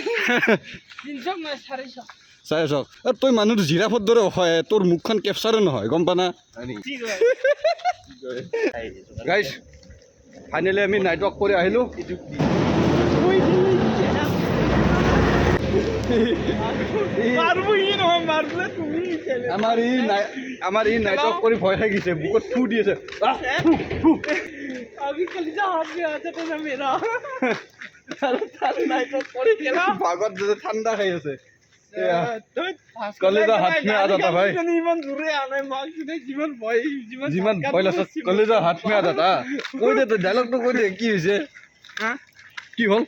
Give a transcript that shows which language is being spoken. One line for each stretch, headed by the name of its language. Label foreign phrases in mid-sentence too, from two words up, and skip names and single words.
Assamese: চাৰিচক তই মানুহটো জিৰাফৰ দৰে হয় তোৰ মুখখন কেপচাৰে নহয় গম পা না
English: guys finally
Assamese: আমি
English: night walk
Assamese: কৰি আহিলোঁ আমাৰ ই
English: night walk
Assamese: কৰি ভয় খাই গৈছে বুকত থু দি আছে
Hindi: अभी कलेजा हाथ में आ जाता ना मेरा
Assamese: ভাগত যে ঠাণ্ডা খাই আছে
Hindi: कलेजा हाथ में आ जाता भाई
Assamese: ইমান দূৰে আনে মাক যিমান ভয় যিমান ভয় লাগছে
Hindi: कलेजा हाथ में आ जाता
Assamese: কৈ দে তই ডাইলগটো কৈ দে কি হৈছে কি হ'ল